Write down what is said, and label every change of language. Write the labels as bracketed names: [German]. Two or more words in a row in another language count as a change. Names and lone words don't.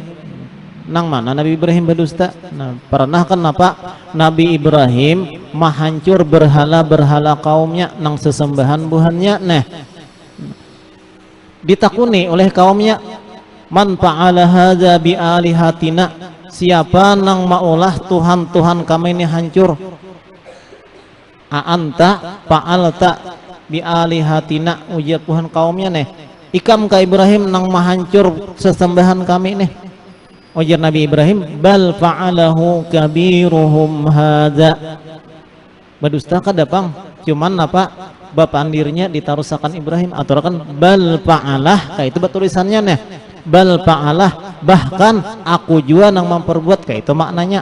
[Banjar] Nang mana Nabi Ibrahim berdusta? Nah, pernah kan apa Nabi Ibrahim menghancur berhala-berhala kaumnya nang sesembahan buhannya. Nah, ditakuni oleh kaumnya, [Arabic] من فعل هذا بآلهتنا, [Banjar] siapa nang maulah Tuhan-Tuhan kami ini hancur. [Arabic] أأنت فعلت بآلهتنا, [Banjar] ujar Tuhan kaumnya nih, ikam ka Ibrahim nang menghancur sesembahan kami nih. Ujar Nabi Ibrahim, [Arabic] بل فعله كبيرهم هذا. [Banjar] Berdusta kada pang, cuman apa bapak andirnya ditarusakan Ibrahim, atau kan [Arabic] بل فعله, [Banjar] kayak itu tulisannya nih, [Arabic] بل فعله, [Banjar] bahkan aku juga nang memperbuat, kayak itu maknanya.